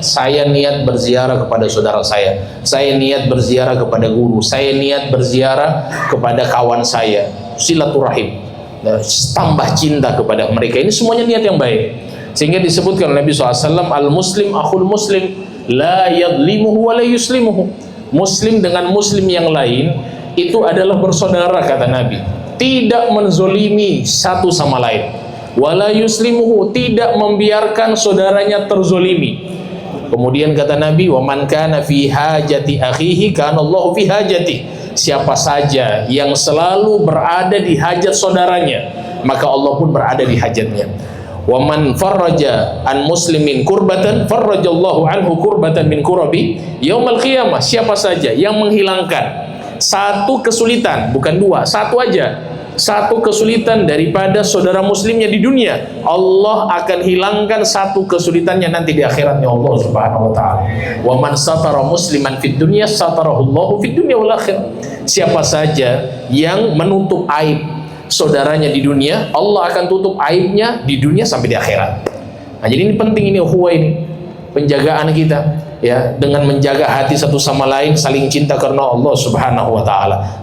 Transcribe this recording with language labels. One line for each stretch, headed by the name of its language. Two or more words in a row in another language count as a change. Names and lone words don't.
Indonesian: Saya niat berziarah kepada saudara saya niat berziarah kepada guru, saya niat berziarah kepada kawan saya, silaturahim, tambah cinta kepada mereka. Ini semuanya niat yang baik. Sehingga disebutkan Nabi SAW,
Arabic: المسلم أخو المسلم, لا يظلمه ولا يسلمه.
Indonesian: Muslim dengan muslim yang lain itu adalah bersaudara, kata Nabi, tidak menzolimi satu sama lain.
Arabic: ولا يسلمه,
Indonesian: tidak membiarkan saudaranya terzolimi. Kemudian kata Nabi,
Arabic: ومن كان في حاجة أخيه كان الله في حاجة.
Indonesian: Siapa saja yang selalu berada di hajat saudaranya, maka Allah pun berada di hajatnya.
Arabic: ومن فرج عن مسلم كربة فرج الله عنه كربة من كرب يوم القيامة.
Indonesian: Siapa saja yang menghilangkan satu kesulitan, bukan dua, satu aja, satu kesulitan daripada saudara muslimnya di dunia, Allah akan hilangkan satu kesulitannya nanti di akhiratnya
Arabic: الله سبحانه وتعالى. ومن ستر مسلما في الدنيا ستره الله في الدنيا والآخرة.
Indonesian: Siapa saja yang menutup aib saudaranya di dunia, Allah akan tutup aibnya di dunia sampai di akhirat. Nah, jadi ini penting, ini ukhuwah, ini penjagaan kita, ya, dengan menjaga hati satu sama lain, saling cinta karena
Arabic: الله سبحانه وتعالى.